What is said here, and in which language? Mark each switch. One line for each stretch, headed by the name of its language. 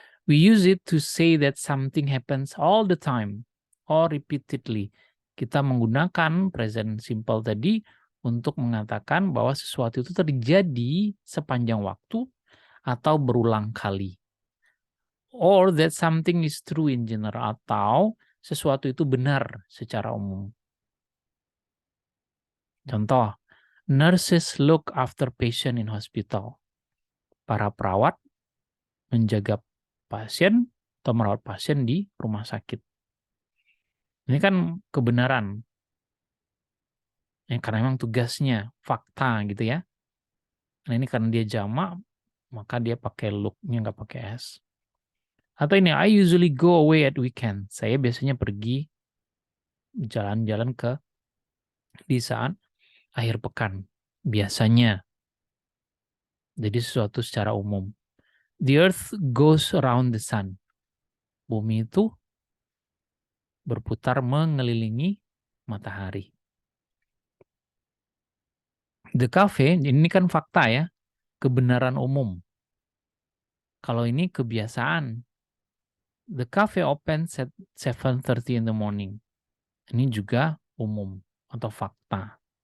English: We use it to say that something happens all the time or repeatedly.
Indonesian: Kita menggunakan present simple tadi untuk mengatakan bahwa sesuatu itu terjadi sepanjang waktu atau berulang kali.
English: Or that something is true in general,
Indonesian: atau sesuatu itu benar secara umum.
English: Contoh, nurses look after patient in hospital.
Indonesian: Para perawat menjaga pasien atau merawat pasien di rumah sakit. Ini kan kebenaran. Karena memang tugasnya, fakta gitu ya. Nah ini karena dia jamak, maka dia pakai look-nya nggak pakai S. Atau ini,
English: I usually go away at weekend.
Indonesian: Saya biasanya pergi jalan-jalan di saat akhir pekan. Biasanya. Jadi sesuatu secara umum.
English: The earth goes around the sun.
Indonesian: Bumi itu berputar mengelilingi matahari. The cafe, ini kan fakta ya, kebenaran umum. Kalau ini kebiasaan.
English: The cafe opens at 7:30 in the morning.
Indonesian: Ini juga umum atau fakta.